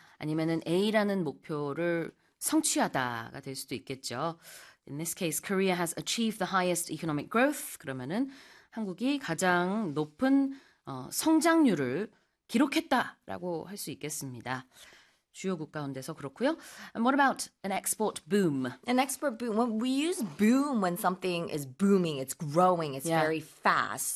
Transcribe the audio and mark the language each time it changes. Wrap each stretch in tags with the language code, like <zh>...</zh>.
<ko>아니면은 A라는 목표를 성취하다가 될 수도 있겠죠.</ko> <en>In this case, Korea has achieved the highest economic growth.</en> <ko>그러면은 한국이 가장 높은 성장률을 기록했다라고 할 수 있겠습니다. 주요 국 가운데서 그렇고요.</ko> <en>And what about an export boom? An export boom. When we use boom when something is booming, it's growing, it's very fast.</en>